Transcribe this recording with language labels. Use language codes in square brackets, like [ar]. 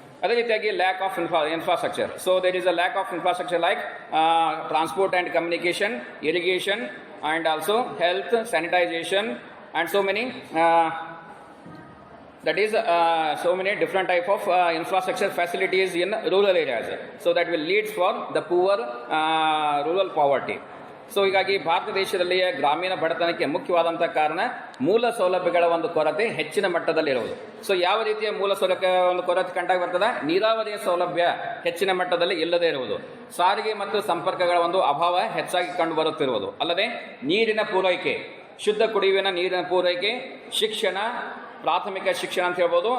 [kn] ಅದೇ ರೀತಿಯಾಗಿ [en] Lack of infrastructure. So there is a lack of infrastructure like transport and communication, irrigation and also health, sanitization and so many that is so many different type of infrastructure facilities in rural areas. So that will lead for the poor rural poverty. [kn] So ಹೀಗಾಗಿ ಭಾರತ ದೇಶದಲ್ಲಿ ಗ್ರಾಮೀಣ ಬಡತನಕ್ಕೆ ಮುಖ್ಯವಾದಂತಹ ಕಾರಣ ಮೂಲ ಸೌಲಭ್ಯಗಳ ಒಂದು ಕೊರತೆ ಹೆಚ್ಚಿನ ಮಟ್ಟದಲ್ಲಿ ಇರುವುದು. ಸೊ ಯಾವ ರೀತಿಯ ಮೂಲ ಸೌಲಭ್ಯ ಒಂದು ಕೊರತೆ ಕಂಡಾಗ ಬರ್ತದೆ, ನೀರಾವರಿಯ ಸೌಲಭ್ಯ ಹೆಚ್ಚಿನ ಮಟ್ಟದಲ್ಲಿ ಇಲ್ಲದೇ ಇರುವುದು, ಸಾರಿಗೆ ಮತ್ತು ಸಂಪರ್ಕಗಳ ಒಂದು ಅಭಾವ ಹೆಚ್ಚಾಗಿ ಕಂಡು ಬರುತ್ತಿರುವುದು, ಅಲ್ಲದೆ ನೀರಿನ ಪೂರೈಕೆ, ಶುದ್ಧ ಕುಡಿಯುವ ನೀರಿನ ಪೂರೈಕೆ, ಶಿಕ್ಷಣ, ಪ್ರಾಥಮಿಕ ಶಿಕ್ಷಣ ಅಂತ ಹೇಳ್ಬೋದು.